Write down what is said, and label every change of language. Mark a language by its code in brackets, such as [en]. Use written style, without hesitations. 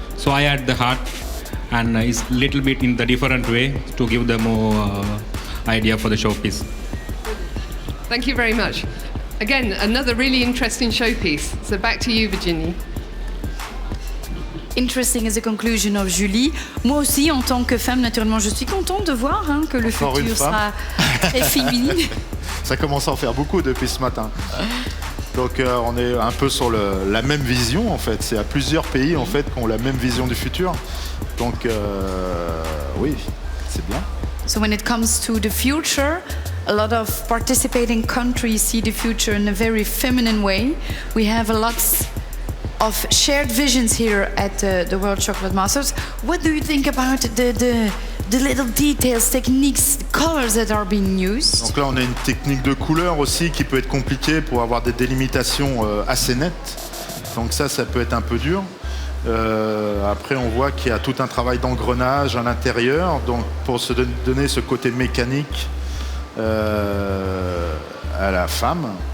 [en] So I add the heart, and it's little bit in the different way to give them more idea for the showpiece. Thank you very much. Again, another really interesting showpiece. So back to you, Virginie. Interesting as a conclusion of Julie. [fr] Moi aussi, en tant que femme, naturellement, je suis contente de voir que le Encore futur sera très féminin. Ça commence à en faire beaucoup depuis ce matin. Donc on est un peu sur la même vision en fait. C'est à plusieurs pays en fait qui ont la même vision du futur. Donc oui, c'est bien. [en] So when it comes to the future, a lot of participating countries see the future in a very feminine way. We have a lot of shared visions here at the World Chocolate Masters. What do you think about the little details, techniques, colors that are being used? [fr] Donc là, on a une technique de couleur aussi qui peut être compliquée pour avoir des délimitations assez nettes. Donc ça peut être un peu dur. Après, on voit qu'il y a tout un travail d'engrenage à l'intérieur, donc pour se donner ce côté mécanique à la femme.